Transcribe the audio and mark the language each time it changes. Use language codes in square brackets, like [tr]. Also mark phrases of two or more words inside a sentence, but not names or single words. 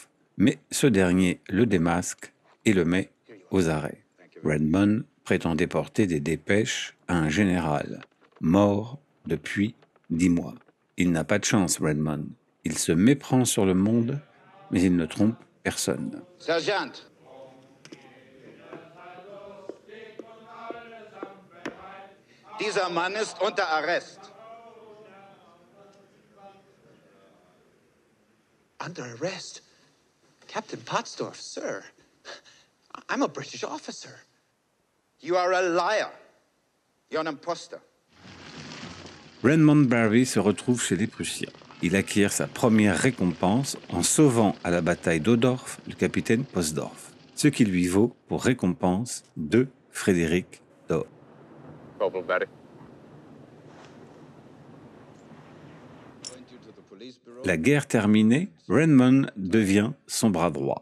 [fr] Mais ce dernier le démasque et le met aux arrêts. Redmond prétendait porter des dépêches à un général, mort depuis 10 mois. Il n'a pas de chance, Redmond. Il se méprend sur le monde, mais il ne trompe personne. [en] Sergeant! [de] Dieser Mann ist unter Arrest. [en] Under arrest? Captain Pottsdorf, sir. I'm a British officer. You are a liar. You're an imposter. [fr] Redmond Barry se retrouve chez les Prussiens. Il acquiert sa première récompense en sauvant à la bataille d'Odorf le capitaine Pottsdorf, ce qui lui vaut pour récompense 2 Frédéric d'or. [en] Corporal Barry. [fr] La guerre terminée, Redmond devient son bras droit.